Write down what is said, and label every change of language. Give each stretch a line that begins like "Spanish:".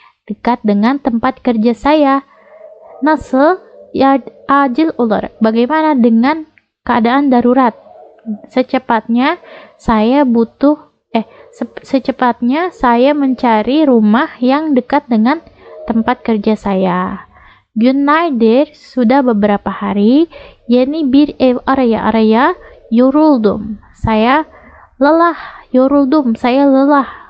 Indonesian: Dekat dengan tempat kerja saya. Nasıl? Ya,
Turkish: acil olarak.
Indonesian: Bagaimana dengan keadaan darurat? Secepatnya saya butuh secepatnya saya mencari rumah yang dekat dengan tempat kerja saya.
Turkish: Günlerdir,
Indonesian: sudah beberapa hari,
Turkish: yeni bir ev araya yoruldum.
Indonesian: Saya lelah, yoruldum, saya lelah.